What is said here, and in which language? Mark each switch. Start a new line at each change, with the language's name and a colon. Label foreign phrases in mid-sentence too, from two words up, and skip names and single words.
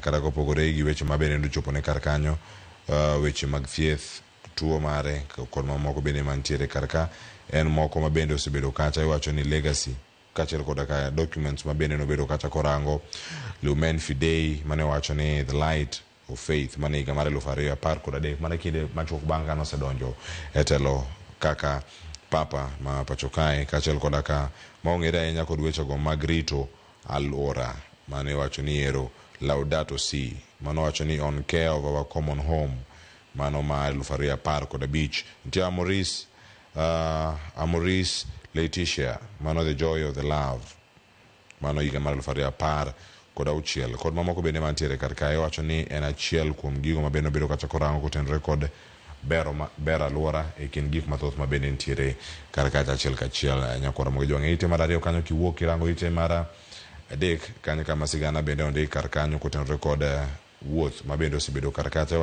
Luo (Kenya and Tanzania): Kata kopogore gi weche mabende ndochopo ne kar kanyo weche mag thieth, tuo mare kod mamoko bende mantiere kar ka en moko mabende osebedo kacha. Iwacho ni legacy kachiel koda ka documents mabende nobedo kacha korango Lumen Fidei mane wacho ni
English: the light of faith
Luo (Kenya and Tanzania): mane higa mar 2010 mane kinde machuok bang' kane osedonjo e telo kaka papa ma pacho kae, kachiel koda ka maong'ere ahinya kod wechego mag rito alwora mane wacho ni ero Laudato Si, mano wacho ni
English: on care of our common home
Luo (Kenya and Tanzania): mano ma 2015. Nitie Amoris Laetitia mano
English: the joy of the love
Luo (Kenya and Tanzania): mano higa mar 2016 kod mamoko bende mantiere kar kae. Wacho ni en achiel kuom gigo mabende bedo kacha korango kotenore kod ber alwora e kind gik mathoth mabende ntiere kar kacha achiel kachiel. Nyakora moge jwang'e ite mar 2 kanyo kiwuok kirango ite mar 3 kanyo kama sigana bende ondik kar kanyo kotenore kod wuoth mabende osebedo kar kacha.